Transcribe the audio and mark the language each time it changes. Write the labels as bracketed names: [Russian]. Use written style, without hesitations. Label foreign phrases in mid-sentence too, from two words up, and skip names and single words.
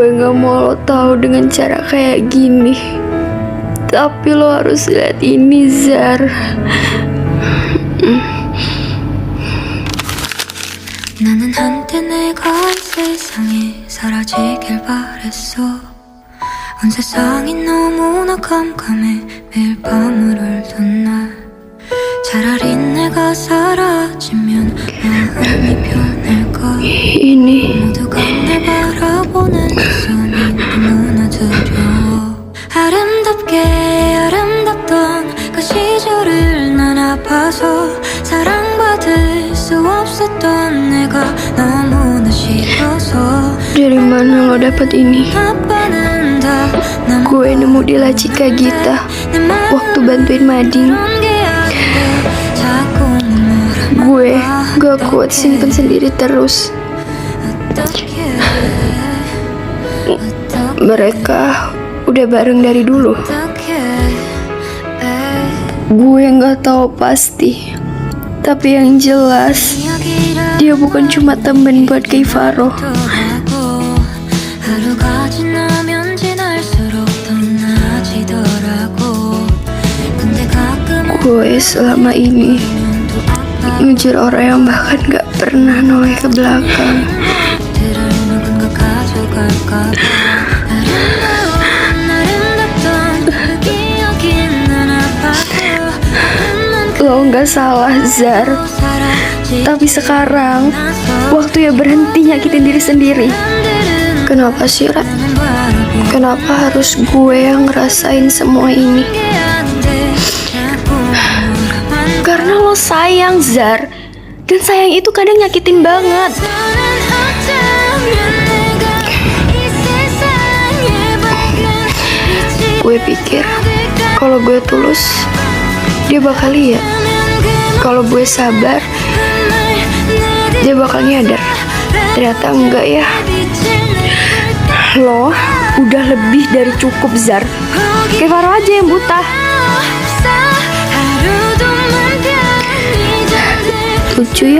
[Indonesian] gak mau lo tahu dengan cara kayak gini. Tapi lo harus lihat ini, Zar. [Korean] 나는 한때 내가 이 세상에 사라지길 바랬어. 온 세상이 너무나 깜깜해 매일 밤을 울던 날. 차라리 내가 사라지면 마음이 변할까. [Indonesian] Ini [Korean] 모두가 날 바라보는 시선이 너무나 두려워. 아름답던 그 시절을 난 아파서 사랑받을 수 없었던 [Indonesian] Dari mana lo dapet ini? [Korean] 아빠는 다 나만 [Indonesian] Gue nemu di laci Kak Gita waktu bantuin mading. [Korean] 자꾸 눈물을 [Indonesian] Gue gak kuat simpen sendiri terus. [Korean] 어떡해 [Indonesian] Mereka udah bareng dari dulu. [Korean] 어떡해 [Indonesian] Gue gak tahu pasti, tapi yang jelas [Korean] 이야기를 [Indonesian] dia bukan cuma temen buat Keifaro. [Korean] 하고 하루가 지나면 지날수록 더 나아지더라고 근데 가끔은 [Indonesian] Gue selama ini [Korean] 또 아빠 [Indonesian] ngejar orang yang bahkan gak pernah noleh ke belakang. [Korean] 들을 누군가 가져갈까 봐 아름답던 그 기억이 난 아파도 [Indonesian] Lo gak salah, Zar. [Korean] 사라지 [Indonesian] Tapi sekarang [Korean] 나서 [Indonesian] waktunya berhenti nyakitin diri sendiri. [Korean] 남들은 [Indonesian] Kenapa sih, Ra? [Korean] 나는 바라볼 [Indonesian] Kenapa harus gue yang ngerasain semua ini? [Korean] 게 아닌데 자꾸 물어만 [Indonesian] Karena lo sayang, Zar. Dan sayang itu kadang nyakitin banget. [Korean] 너는 어쩌면 내가 이 세상에 밝은 빛이 [Indonesian] Gue pikir kalau gue tulus, dia bakal lihat. Kalau gue sabar, dia bakal nyadar. Ternyata enggak ya. Lo udah lebih dari cukup, Zar. Keifaro aja yang buta. Lucu ya.